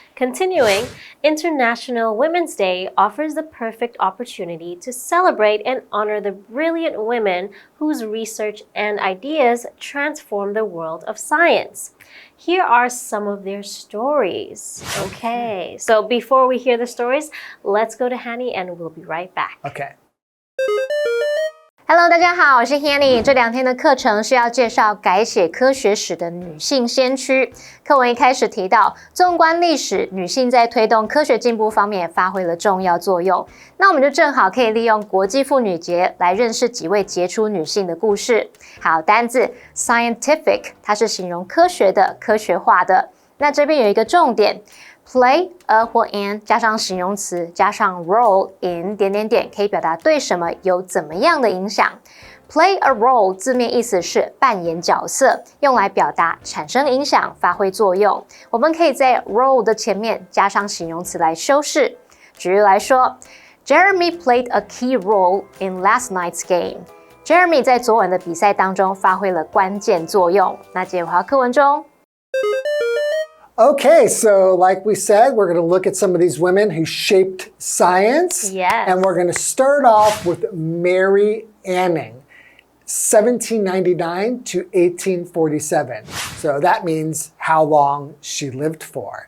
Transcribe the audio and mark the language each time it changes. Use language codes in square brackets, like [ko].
[en] Continuing, International Women's Day offers the perfect opportunity to celebrate and honor the brilliant women whose research and ideas transform the world of science. Here are some of their stories. Okay, so before we hear the stories, let's go to Hanny and we'll be right back. Okay. [zh] Hello， 大家好，我是 Hanny。这2天的课程是要介绍改写科学史的女性先驱。课文一开始提到，纵观历史，女性在推动科学进步方面发挥了重要作用。那我们就正好可以利用国际妇女节来认识几位杰出女性的故事。好，单字 scientific， 它是形容科学的、科学化的。那这边有一个重点。Play a 或 an 加上形容词加上 role in 可以表达对什么有怎么样的影响。 Play a role 字面意思是扮演角色，用来表达产生影响、发挥作用。我们可以在 role 的前面加上形容词来修饰。举例来说 ， [en] Jeremy played a key role in last night's game. [zh] Jeremy 在昨晚的比赛当中发挥了关键作用。那接回到课文中。 [en] Okay, so like we said, we're going to look at some of these women who shaped science. Yes. And we're going to start off with Mary Anning, 1799 to 1847. So that means how long she lived for.